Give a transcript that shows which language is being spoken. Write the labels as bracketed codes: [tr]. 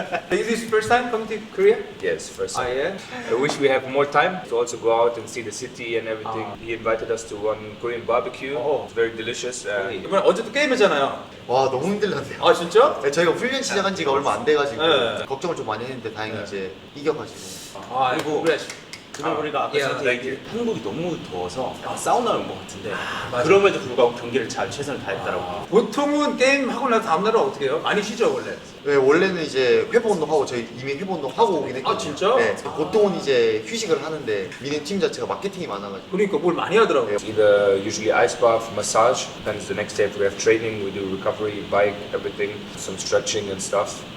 [en] Is this first time coming to Korea? Yes, first time. yeah. I wish we have more time to also go out and see the city and everything. He invited us to one Korean barbecue. Oh. It's very delicious. [ko] 이번에 어제도 게임했잖아요. 와 너무 힘들던데요. 진짜? 네, 저희가 훈련 시작한 지가 얼마 안 돼가지고 네. 걱정을 좀 많이 했는데 다행히 이제 이겨가지고. 아이고 그래. 우리가 아까 예, 저한테 얘기해 한국이 너무 더워서 사우나 온 것 같은데 그럼에도 불구하고 경기를 잘 최선을 다했다라고. 보통은 게임 하고 나서 다음 날은 어떻게 해요? 많이 쉬죠 원래. 네, 원래는 이제 회복 운동하고 저희 이미 회복 운동 하고 오긴 했거든요. 진짜? 네, 보통은 이제 휴식을 하는데 미는 팀 자체가 마케팅이 많아가지고. 그러니까 뭘 많이 하더라고요. [en] Either usually ice bath, massage. Then the next day if we have training, we do recovery, bike, everything, some stretching and stuff.